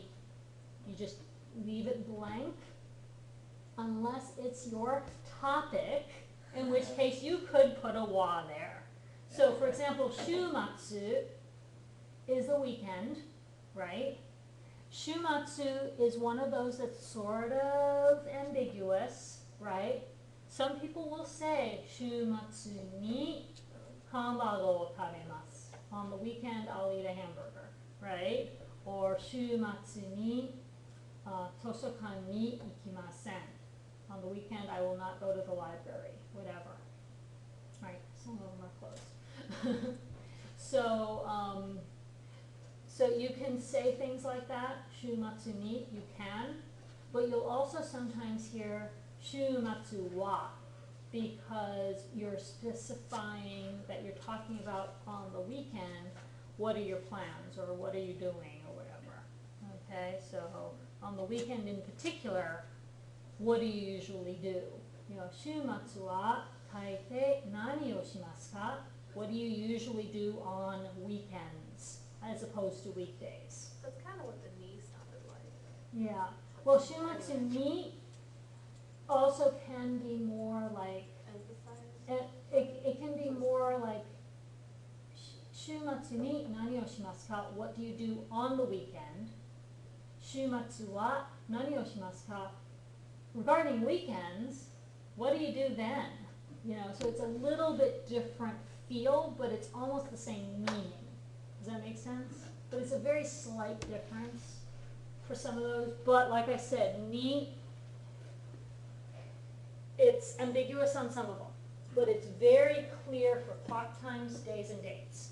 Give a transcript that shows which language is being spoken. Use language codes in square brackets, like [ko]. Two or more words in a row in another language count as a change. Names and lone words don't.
[en] You just leave it blank unless it's your topic, in which case you could put a wa there. So for example, shumatsu is the weekend, right? Shumatsu is one of those that's sort of ambiguous, right? Some people will say, [ja] 週末にハンバーガーを食べます. [en] On the weekend, I'll eat a hamburger, right? [ja] Or 週末に図書館に行きません. [en] On the weekend, I will not go to the library, whatever. Right, some of them are closed. So you can say things like that, [ja] 週末に, [en] you can, but you'll also sometimes hear [ja] 週末は, [en] because you're specifying that you're talking about on the weekend, what are your plans, or what are you doing, or whatever. Okay, so on the weekend in particular, what do you usually do? You know, [ja] 週末はたいてい何をしますか? [en] What do you usually do on weekends as opposed to weekdays? That's kind of what the knee sounded like. Yeah. Well, [ja] 週末に [en] also can be more like, Emphasize. it can be more like [ja] 週末に何をしますか? [en] What do you do on the weekend? [ja] 週末は何をしますか? [en] Regarding weekends, what do you do then? You know, so it's a little bit different feel, but it's almost the same meaning. Does that make sense? But it's a very slight difference for some of those. But like I said, ni, it's ambiguous on some of them, but it's very clear for clock times, days, and dates.